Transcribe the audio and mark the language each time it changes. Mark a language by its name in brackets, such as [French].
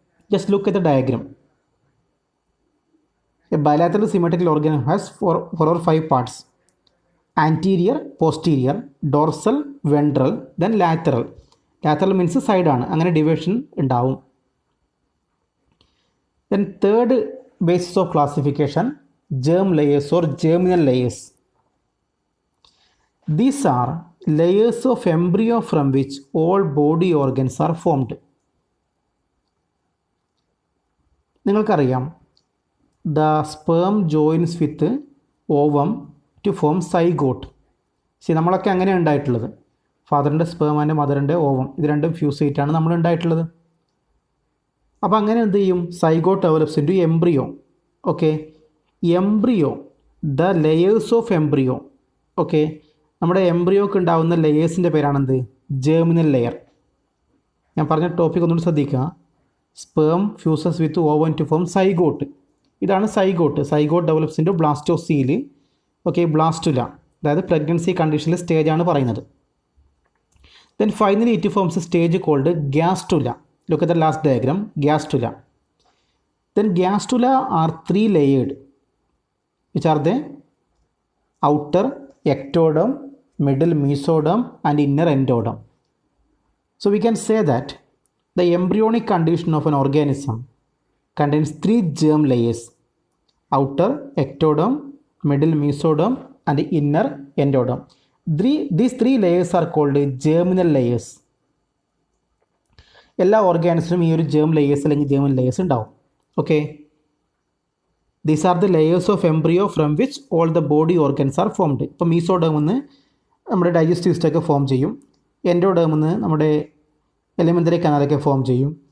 [English] Just look at the diagram. A bilateral symmetrical organ has 4 or 5 parts: anterior, posterior, dorsal, ventral, then lateral. Lateral means side [Malayalam] ആണ്, അങ്ങനെ division ഉണ്ടാവും. [English] Then third basis of classification, germ layers or germinal layers. These are layers of embryo from which all body organs are formed. [Malayalam] നിങ്ങൾക്കറിയാം, [English] the sperm joins with ovum to form zygote. [Malayalam] ശരി, നമ്മളൊക്കെ അങ്ങനെയാണ് ഉണ്ടായിട്ടുള്ളത്. ഫാദറിൻ്റെ sperm and മദറിൻ്റെ ovum, ഇത് രണ്ടും fuse ചെയ്തിട്ടാണ് നമ്മൾ ഉണ്ടായിട്ടുള്ളത്. അപ്പോൾ അങ്ങനെ എന്ത് ചെയ്യും? [English] Zygote develops into embryo. Okay, embryo, the layers of embryo. [Malayalam] Okay, നമ്മുടെ എംബ്രിയോക്ക് ഉണ്ടാകുന്ന ലെയേഴ്സിൻ്റെ പേരാണെന്ത്? Germinal layer. ഞാൻ പറഞ്ഞ ടോപ്പിക് ഒന്നുകൂടി ശ്രദ്ധിക്കുക. [English] Sperm fuses with ovum to form zygote. [Malayalam] ഇതാണ് zygote. [English] Zygote develops into blastocoel. [Malayalam] Okay, blastula, അതായത് പ്രഗ്നൻസി കണ്ടീഷനിലെ സ്റ്റേജാണ് പറയുന്നത്. [English] Then finally it forms a stage called gastrula. Look at the last diagram, gastrula. Then gastrula are 3 layers, which are the outer ectoderm, middle mesoderm and inner endoderm. So we can say that the embryonic condition of an organism contains 3 germ layers: outer ectoderm, middle mesoderm and inner endoderm. These 3 layers are called germinal layers. [Malayalam] എല്ലാ ഓർഗാനിസിനും ഈ ഒരു germ layers അല്ലെങ്കിൽ germinal layers ഉണ്ടാവും. [English] Okay, these are the layers of embryo from which all the body organs are formed. [Malayalam] ഇപ്പോൾ മീസോഡേമിൽ നിന്ന് നമ്മുടെ digestive സിസ്റ്റമൊക്കെ form ചെയ്യും. എൻഡോഡേമിൽ നിന്ന് നമ്മുടെ എലിമെൻ്ററി കനാലൊക്കെ ഫോം ചെയ്യും.